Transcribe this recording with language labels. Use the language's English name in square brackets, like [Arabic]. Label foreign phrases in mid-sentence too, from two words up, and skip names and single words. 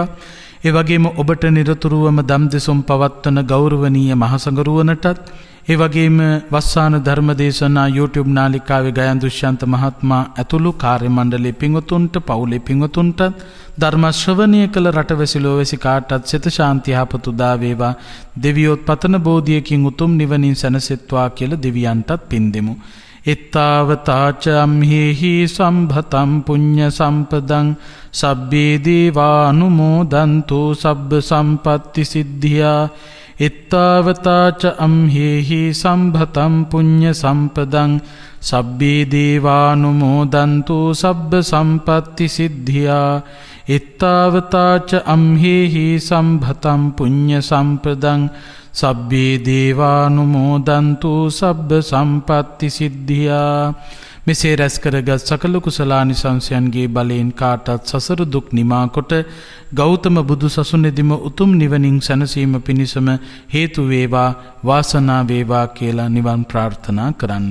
[Sinhala] ඒ වගේම ඔබට නිරතුරුවම දම් දෙසුම් පවත්වන ගෞරවනීය මහසඟරුවනටත් ඒ වගේම වස්සාන ධර්මදේශනා YouTube නාලිකාවේ ගයන් දුෂ්‍යන්ත මහත්මයා ඇතුළු කාර්ය මණ්ඩලයේ පින්වතුන්ට පවුලේ පින්වතුන්ට ධර්ම ශ්‍රවණය කළ රටවැසි ලෝවැසි කාටත් සිත ශාන්තිය යහපත උදා වේවා. දෙවියොත් පතන බෝධියකින් උතුම් නිවනින් සැනසෙත්වා කියලා දෙවියන්ටත් පින් දෙමු. [Pali] එත්තාවතාච අම්හෙහි සම්භතම් පුඤ්ඤ සම්පදං සබ්බේ දේවානුමෝදන්තු සබ්බ සම්පත්ති සිද්ධියා. එත්තාවතාච අම්හෙහි සම්භතම් පුඤ්ඤ සම්පදං සබ්බේ දේවානුමෝදන්තු සබ්බ සම්පත්ති සිද්ධියා. එත්තාවතාච අම්හෙහි සම්භතම් පුඤ්ඤ සම්පදං සබ්බේ දේවානුමෝදන්තු සබ්බ සම්පත්ති සිද්ධියා. [Sinhala] මෙසේ රැස් කරගත් සකල කුසලානිසංසයන්ගේ බලයෙන් කාටත් සසර දුක් නිමා කොට ගෞතම බුදු සසුනේදීම උතුම් නිවනින් සැනසීම පිණිසම හේතු වේවා වාසනාව වේවා කියලා නිවන් ප්‍රාර්ථනා කරන්න.